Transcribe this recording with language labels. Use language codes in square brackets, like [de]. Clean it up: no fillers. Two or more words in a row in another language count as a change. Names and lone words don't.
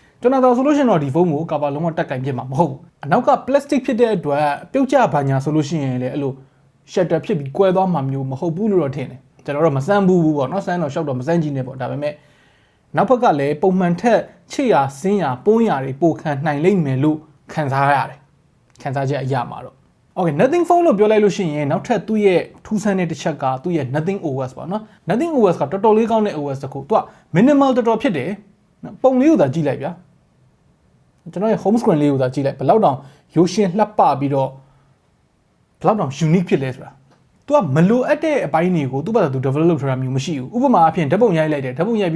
[my] ကျွန်တော်ဆိုလို့ရှိရင်တော့ဒီဖုန်းကိုကာဗာလုံးဝတက်ကင်ပြစ်မှာမဟုတ်ဘူးအနောက်က plastic ဖြစ်တဲ့အတွက်ပြုတ်ကျဘာညာဆိုလို့ရှိရင်လည်းအဲ့လို shutter ဖြစ်ပြီးကွဲသွားမှာမျိုးမဟုတ်ဘူးလို့တော့ထင်တယ်ကျွန်တော်တော့မစမ်းဘူးပေါ့နော်စမ်းတော့ရှောက်တော့မစမ်းကြည့်နဲ့ပေါ့ဒါပေမဲ့နောက်ဘက်ကလည်းပုံမှန်ထက်ချစ်ရာစင်းရာပုံးရာတွေပိုခံနိုင်လိမ့်မယ်လို့ခံစားရတယ်ခံစားချက်အရာမှာတော့ Okay nothing phone လို့ပြောလိုက်လို့ရှိရင်နောက်ထပ်သူ့ရဲ့ထူးဆ န်းတဲ့တစ်ချက်ကသူ့ရဲ့ nothing OS ပေါ့နော် nothing OS ကတော်တော်လေးကောင်းတဲ့ OS တစ်ခုသူက minimal တော်တော်ဖြစ်တယ်ပုံလေးကိုသာကြည့်လိုက်ဗျာကျွန်တော်ရဲ့ [en] home screen [my] လေးကိုသာကြည့်လိုက်ဘယ်လောက်တောင်ရိုးရှင်းလှပပြီးတော့ဘယ်လောက်တောင် unique ဖြစ်လဲဆိုတာသူကမလိုအပ်တဲ့အပိုင်းတွေကိုသူ့ဘာသာသူ develop လုပ်ထားတာမျိုးမရှိဘူးဥပမာအဖြစ်ဓာတ်ပုံရိုက်လိုက်တယ်ဓာတ်ပုံရိုက်ပြီး